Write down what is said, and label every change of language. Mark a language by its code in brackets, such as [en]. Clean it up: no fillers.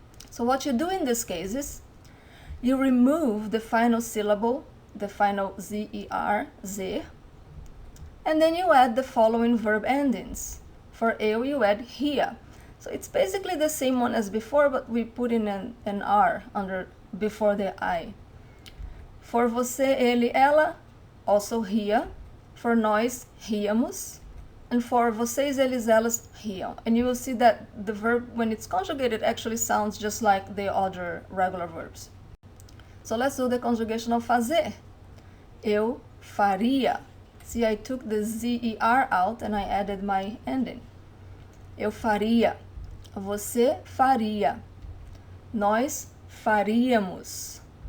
[en] So what you do in this case is you remove the final syllable, the final zer, zer, and then you add the following verb endings. For eu, you add ria. So it's basically the same one as before, but we put in an R before the I. For você, ele, ela, also ria. For nós, riamos. And for vocês, eles, elas, riam. And you will see that the verb, when it's conjugated, actually sounds just like the other regular verbs. So let's do the conjugation of fazer. [pt] Eu faria. [en] See, I took the zer out and I added my ending. [pt] Eu faria. Você faria. Nós faríamos.